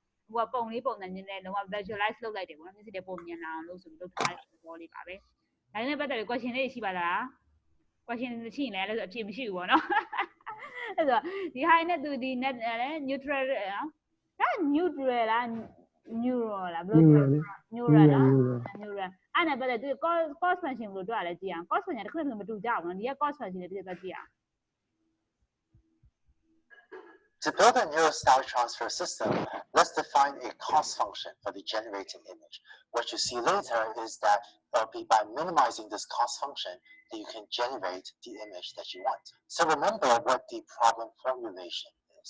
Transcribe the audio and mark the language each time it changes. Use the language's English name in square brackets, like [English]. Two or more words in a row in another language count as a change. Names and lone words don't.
[Burmese] ဟိုကပုံလေးပုံစံချင်းနဲ့လုံးဝ visualize လုပ်လိုက်တယ်ပေါ့နော်မျက်စိထဲပုံမြင်လာအောင်လို့ဆိုပြီးလုပ်ထားတဲ့သဘောလေးပါပဲဒါနဲ့ပတ်သက်ပြီး question လေးရှိပါလား question ရှိရင်လည်းအဲ့လိုအဖြေမရှိဘူးပေါ့နော်အဲ့တော့ဒီ high နဲ့သူဒီ [English] net neutral [Burmese] ဒါ neutral လား neural လားဘယ်လိုပြော neural နော် neural အဲ့နဲ့ပတ်သက်သူ [English] cost function [Burmese] ဘယ်လိုတွေ့ရလဲကြည့်အောင် [English] cost function [Burmese] တစ်ခုနဲ့မတူကြဘူးနော်ဒီက [English] cost function [Burmese] နဲ့တစ်ချက်ကြည့်အောင် [English] To build a neural style transfer system, let's define a cost function for the generated image. What you see later is that it'll be by minimizing this cost function that you can generate the image that you want. So remember what the problem formulation is.